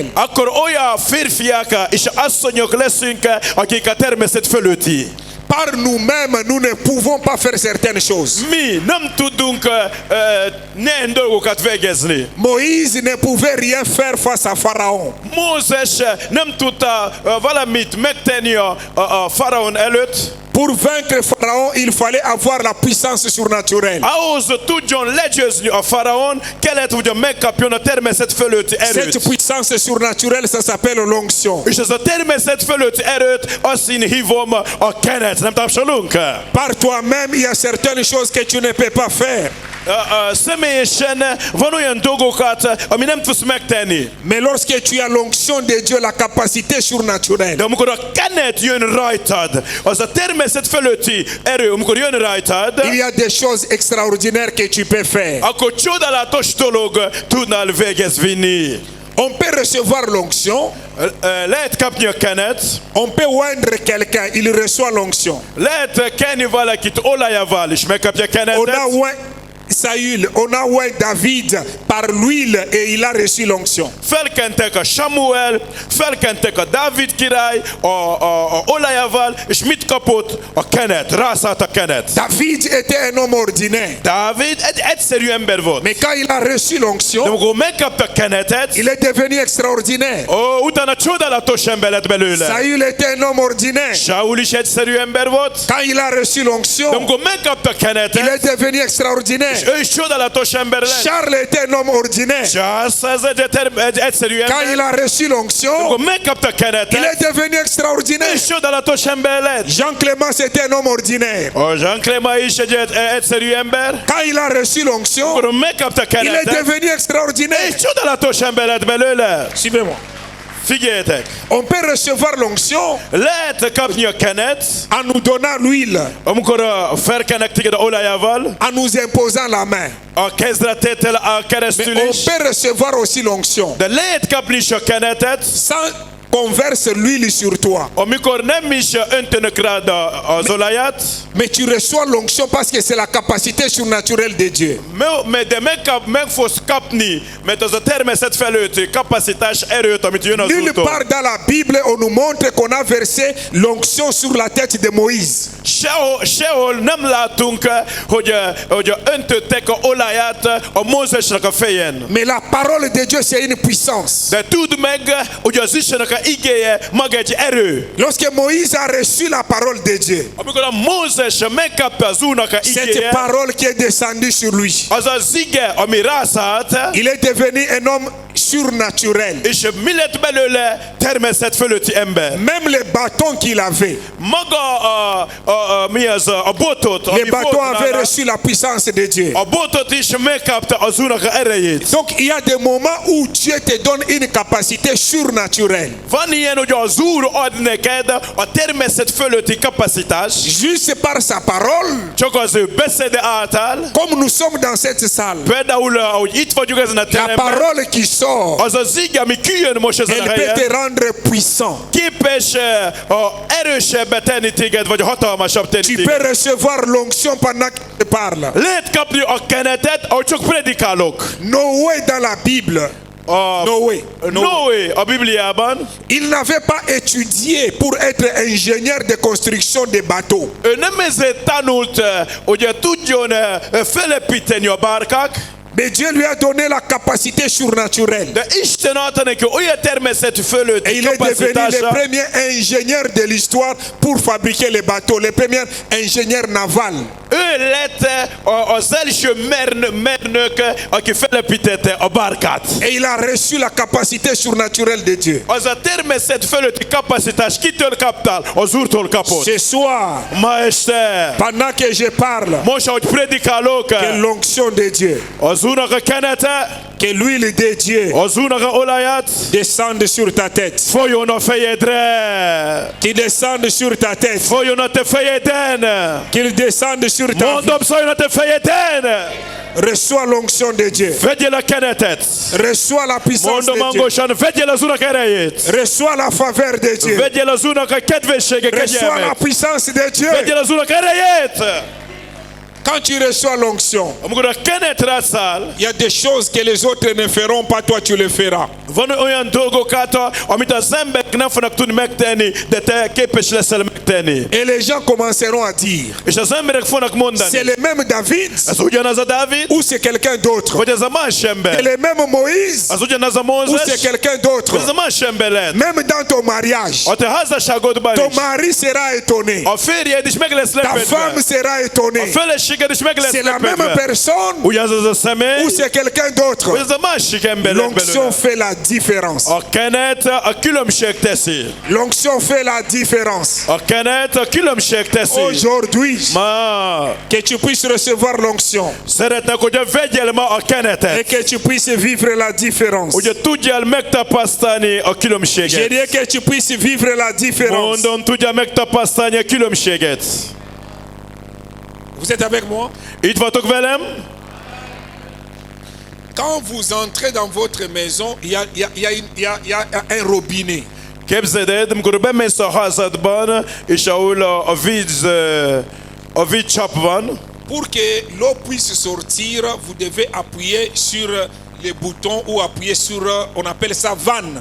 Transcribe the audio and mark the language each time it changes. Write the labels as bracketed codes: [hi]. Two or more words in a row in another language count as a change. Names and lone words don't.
[hu] akkor olyan férfiak és asszonyok leszünk, akik a természet fölötti. [fr] Par nous-mêmes, nous ne pouvons pas faire certaines choses. [hu] Mi nem tudunk néhány dolgokat végezni. [fr] Moïse ne pouvait rien faire face à Pharaon. [hu] Mózes nem tudta valamit megtenni a faraón előtt. [fr] Pour vaincre Pharaon, il fallait avoir la puissance surnaturelle. [hu] Ahhoz tudjon legyőzni a faraón, kellett, hogy megkapjon a természet fölötti [fr] Cette [hu] erőt. [fr] puissance surnaturelle, ça s'appelle l'onction. [hu] És ez a természet fölötti erőt, azt én hívom a kenet. Nem tapsolunk? [fr] Par toi-même, il y a certaines choses que tu ne peux pas faire. [hu] Személyesen van olyan dolgokat, ami nem tudsz megtenni. [fr] Mais lorsque tu as l'onction de Dieu, la capacité surnaturelle, [hu] De amikor a kenet jön rajtad, az a természet fölötti erő, amikor jön rajtad, [fr] il y a des choses extraordinaires que tu peux faire. [hu] akkor csodálatos dolog tudnál végez vinni. [fr] On peut recevoir l'onction, [hu] Lehet kapni a kenet, [fr] on peut oindre quelqu'un, il reçoit l'onction. [hu] lehet kenni valakit olajával is, megkapja [fr] On a [hu] kenetet. [fr] oint Saül, on a oint David par l'huile et il a reçu l'onction. [hu] Felkentek a Samuel, felkentek a Dávid király a olajával, és mit kapott? A kenet, rászállt a kenet. [fr] David était un homme ordinaire. [hu] Dávid egy egyszerű ember volt. [fr] Mais quand il a reçu [hu] De [fr] l'onction, [hu] amikor megkapta a kenetet, [fr] il est devenu extraordinaire. [hu] utána csodálatos ember lett belőle. [fr] Saül était un homme ordinaire. [hu] Saul is egyszerű ember volt, [fr] Quand il a reçu [hu] de [fr] l'onction, [hu] amikor megkapta a [fr] il [hu] kenetet, [fr] est devenu extraordinaire. [hu] ő is csodálatos ember lett. [fr] Charles était un homme ordinaire. [hu] Charles ez egy egyszerű [fr] Quand il [hu] ember, [fr] a reçu l'onction, [hu] amikor megkapta a [fr] il [hu] kenetet, [fr] est devenu extraordinaire. [hu] és csodálatos ember lett. [fr] Jean Clément était un homme ordinaire. [hu] A Jean Clément is egy egyszerű ember, [fr] Quand il a reçu l'onction, [hu] amikor megkapta a [fr] il est [hu] kenetet, [fr] devenu extraordinaire. [hu] és csodálatos ember lett belőle. [fr] Suivez-moi. [hu] Figyeljetek, [fr] On peut recevoir l'onction [hu] lehet kapni a kenet, [fr] en nous donnant l'huile, [hu] amikor felkenek téged olajával, [fr] en nous imposant la main. [hu] a kezdetétel a [fr] Mais [hu] keresztül [fr] on [hu] is, [fr] peut recevoir aussi l'onction [hu] de lehet kapni is a kenetet, [fr] sans qu'on verse l'huile sur toi. [hu] amikor nem is öntönek rád az olajat, [fr] Mais tu reçois l'onction parce que c'est la capacité surnaturelle de Dieu. [hu] de meg fogsz kapni, mert az a természet felőtti kapacitás erőt, amit jön az [fr] Nulle [hu] úton. [fr] part dans la Bible on nous montre qu'on a versé l'onction sur la tête de Moïse. [hu] Sehol nem látunk, hogy öntöttek a olaját a Mózesnek a fején. [fr] Mais la parole de Dieu c'est une puissance. [hu] De tudd meg, hogy az Istennek a igéje maga egy erő. [fr] Lorsque Moïse a reçu la parole de Dieu, [hu] Amikor a Mózes megkapta az Úrnak a [fr] cette [hu] igéje, [fr] parole qui est descendue sur lui, [hu] az az ige, ami rászállt, [fr] il est devenu un homme surnaturel. [hu] és mi lett belőle természet fölötti ember. [fr] Même les bâtons qu'il avait, [hu] Maga mi az a botot, [fr] les [hu] ami [fr] bâtons [hu] volt [fr] avaient [hu] nála, [fr] reçu la puissance de Dieu. [hu] a botot is megkapta az Úrnak a erejét. [fr] Donc il y a des moments où Dieu te donne une capacité surnaturelle. [hu] Van ilyen, hogy az Úr ad neked a természet fölötti kapacitást, [fr] Juste par sa parole, [hu] csak az ő beszéde által. [fr] comme nous sommes dans cette salle, [hu] Például, ahogy itt vagyunk ezen a [fr] la [hu] teremben, [fr] parole qui sort, [hu] az az ige, ami kijön most ezen a [fr] elle peut te [hu] helyen, [fr] rendre puissant. [hu] képes erősebbet tenni téged, vagy hatalmasabb tenni [fr] Tu [hu] téged. [fr] peux recevoir l'onction pendant que je parle. [hu] Lehet kapni a kenetet, ahogy csak predikálok. [fr] Noé dans la Bible, Noé, [hu] Noé a Bibliában, [fr] il n'avait pas étudié pour être ingénieur de construction de bateaux. [hu] ő nem ezért tanult, hogy tudjon felépíteni a bárkák, [fr] Mais Dieu lui a donné la capacité surnaturelle. [hu] de Isten adta neki olyan természetű [fr] Et [hu] fölötti [fr] il est devenu le [hu] kapacitása, [fr] premier ingénieur de l'histoire pour fabriquer les bateaux, le premier ingénieur naval. [hu] ő lett az első mérnök, aki felépítette a bárkát. [fr] Et il a reçu la capacité surnaturelle de Dieu. [hu] Az a természet fölötti kapacitás kitől kaptál? Az Úrtól kapott. [fr] Ce soir, [hu] Ma este, [fr] pendant que je parle, [hu] most ahogy predikálok, [fr] que l'onction de Dieu, [hu] az Úrnak a kenete, [fr] que l'huile de Dieu [hu] az Úrnak a olaját [fr] descende sur ta tête. [hu] folyjon a fejedre. [fr] Qu'il descende sur ta tête. [hu] Folyjon a te fejeden. [fr] Qu'il descende sur ta vie. [hu] Mondom, szóljon a te fejeden. [fr] Reçois l'onction de Dieu. [hu] Vegyél a kenetet. [fr] Reçois la puissance [hu] Mondom [fr] de Dieu. [hu] hangosan, vegyél az Úrnak erejét. [fr] Reçois la faveur de Dieu. [hu] Vegyél az Úrnak a kedvessége, [fr] Reçois la [hu] kegyelmét. [fr] puissance de Dieu. [hu] Vegyél az Úrnak erejét. [fr] Quand tu reçois l'onction, [hu] Amikor a kenet rászáll, [fr] il y a des choses que les autres ne feront pas, toi tu le feras. [hu] van olyan dolgok amit az emberek nem fognak tudni megtenni, de te képes leszel megtenni. [fr] Et les gens commenceront à dire, [hu] És az emberek fognak [fr] c'est [hu] mondani, [fr] le même David [hu] ez ugyanaz a Dávid, [fr] ou c'est quelqu'un d'autre? [hu] vagy ez a más [fr] C'est [hu] ember? [fr] le même Moïse [hu] Az ugyanaz a [fr] ou [hu] Mózes, [fr] c'est quelqu'un [hu] vagy [fr] d'autre? [hu] ez a más ember lehet? [fr] Même dans ton mariage, [hu] A te házasságodban [fr] ton [hu] is. [fr] mari sera étonné. [hu] A férjed is meg lesz [fr] Ta femme [hu] lepedve. [fr] sera [hu] A [fr] étonnée. [hu] feleséged is meg lesz [fr] C'est la même [hu] lepedve. [fr] personne [hu] Ugyanaz a személy, [fr] ou c'est quelqu'un d'autre? [hu] vagy ez a másik ember lett [fr] L'onction [hu] belőle. [fr] fait la différence. [hu] A kenet a különbség teszi. [fr] L'onction fait la différence. [hu] A kenet a különbség teszi. [fr] Aujourd'hui, [hu] Ma [fr] que tu puisses recevoir l'onction [hu] szeretnek, hogy vegyél ma a [fr] et [hu] kenetet. [fr] que tu puisses vivre la différence. [hu] Hogy tudjál megtapasztalni a [fr] Je [hu] különbséget. [fr] dis que tu puisses vivre la différence. [hu] Mondom, tudjál megtapasztalni a különbséget. [fr] Vous êtes avec moi? [hu] Itt vagytok velem? [fr] Quand vous entrez dans votre maison, il y a un robinet. [hu] Képzeld el, amikor bemész a házadban, és ahol a vízcsap van, [fr] Pour que l'eau puisse sortir, vous devez appuyer sur les boutons ou appuyer sur, on appelle ça vanne.